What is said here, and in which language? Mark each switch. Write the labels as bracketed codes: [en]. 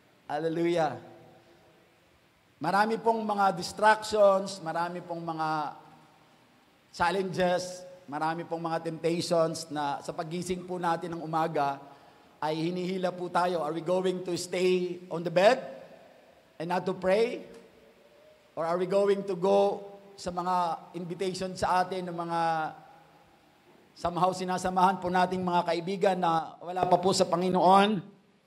[tl] Hallelujah. Marami pong mga distractions, marami pong mga challenges, marami pong mga temptations na sa pagising po natin ng umaga ay hinihila po tayo. [en] Are we going to stay on the bed and not to pray? Or are we going to go [tl] sa mga invitation sa atin ng mga somehow sinasamahan po nating mga kaibigan na wala pa po sa Panginoon?